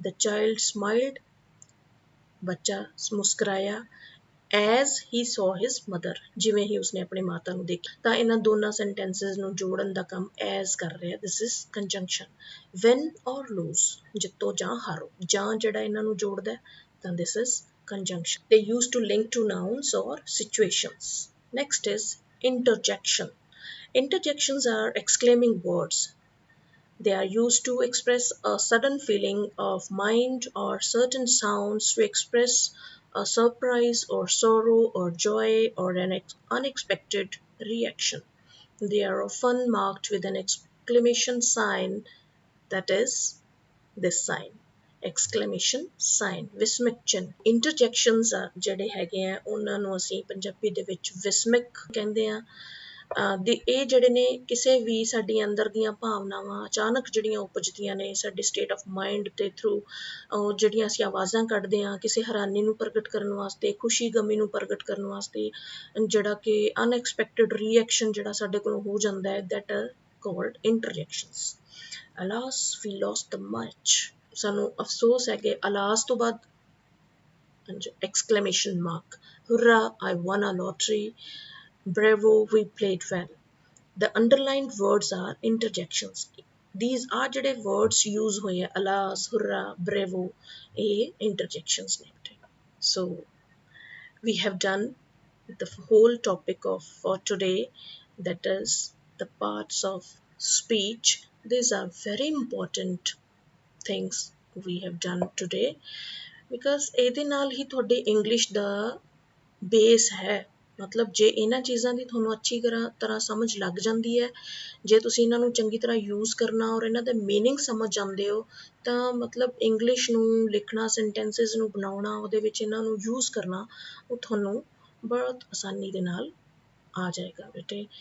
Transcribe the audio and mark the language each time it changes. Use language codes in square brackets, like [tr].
[en] The child smiled, [pa] ਬੱਚਾ ਮੁਸਕਰਾਇਆ, [en] as he saw his mother, [pa] ਜਿਵੇਂ ਹੀ ਉਸਨੇ ਆਪਣੇ ਮਾਤਾ ਨੂੰ ਦੇਖਿਆ। ਤਾਂ ਇਹਨਾਂ ਦੋਨਾਂ sentences ਨੂੰ ਜੋੜਨ ਦਾ ਕੰਮ as ਕਰ ਰਿਹਾ, [en] this is conjunction. Win or lose, [pa] ਜਿੱਤੋ ਜਾਂ ਹਾਰੋ, ਜਾਂ ਜਿਹੜਾ ਇਹਨਾਂ ਨੂੰ ਜੋੜਦਾ, ਤਾਂ [en] this is conjunction. They used to link to nouns or situations. Next is interjection. Interjections are exclaiming words. They are used to express a sudden feeling of mind or certain sounds to express a surprise or sorrow or joy or an unexpected reaction. They are often marked with an exclamation sign, that is this sign, exclamation sign, ਵਿਸਮਿਕ ਚਿੰਨ੍ਹ। [pa] Interjections ਜਿਹੜੇ ਹੈਗੇ ਆ ਉਹਨਾਂ ਨੂੰ ਅਸੀਂ ਪੰਜਾਬੀ ਦੇ ਵਿੱਚ ਵਿਸਮਿਕ ਕਹਿੰਦੇ ਆ। ਇਹ ਜਿਹੜੇ ਨੇ ਕਿਸੇ ਵੀ ਸਾਡੀ ਅੰਦਰ ਦੀਆਂ ਭਾਵਨਾਵਾਂ ਅਚਾਨਕ ਜਿਹੜੀਆਂ ਉਪਜਦੀਆਂ ਨੇ ਸਾਡੇ state of mind ਦੇ through, ਜਿਹੜੀਆਂ ਅਸੀਂ ਆਵਾਜ਼ਾਂ ਕੱਢਦੇ ਹਾਂ ਕਿਸੇ ਹੈਰਾਨੀ ਨੂੰ ਪ੍ਰਗਟ ਕਰਨ ਵਾਸਤੇ, ਖੁਸ਼ੀ ਗਮੀ ਨੂੰ ਪ੍ਰਗਟ ਕਰਨ ਵਾਸਤੇ, ਜਿਹੜਾ ਕਿ unexpected reaction ਜਿਹੜਾ ਸਾਡੇ ਕੋਲੋਂ ਹੋ ਜਾਂਦਾ ਹੈ, [en] that are called interjections. Alas, we lost the match. [pa] ਸਾਨੂੰ ਅਫਸੋਸ ਹੈ ਕਿ [en] alas ਤੋਂ ਬਾਅਦ exclamation mark. Hurrah, I won a lottery. Bravo, we played well. The underlined words are interjections. These are [pa] ਜਿਹੜੇ words use ਹੋਏ ਆ, [en] alas, hurrah, bravo, [pa] ਇਹ interjections ਨੇ। [en] So we have done the whole topic for today, that is the parts of speech. These are very important things we have done today, because [pa] ਇਹਦੇ ਨਾਲ ਹੀ ਤੁਹਾਡੇ English ਦਾ base ਹੈ। ਮਤਲਬ ਜੇ ਇਹਨਾਂ ਚੀਜ਼ਾਂ ਦੀ ਤੁਹਾਨੂੰ ਅੱਛੀ ਤਰ੍ਹਾਂ ਸਮਝ ਲੱਗ ਜਾਂਦੀ ਹੈ, ਜੇ ਤੁਸੀਂ ਇਹਨਾਂ ਨੂੰ ਚੰਗੀ ਤਰ੍ਹਾਂ ਯੂਜ਼ ਕਰਨਾ ਔਰ ਇਹਨਾਂ ਦਾ ਮੀਨਿੰਗ ਸਮਝ ਜਾਂਦੇ ਹੋ, ਤਾਂ ਮਤਲਬ ਇੰਗਲਿਸ਼ ਨੂੰ ਲਿਖਣਾ, ਸੈਂਟੈਂਸਿਸ ਨੂੰ ਬਣਾਉਣਾ, ਉਹਦੇ ਵਿੱਚ ਇਹਨਾਂ ਨੂੰ ਯੂਜ਼ ਕਰਨਾ, ਉਹ ਤੁਹਾਨੂੰ ਬਹੁਤ ਆਸਾਨੀ ਦੇ ਨਾਲ ਆ ਜਾਏਗਾ ਬੇਟੇ।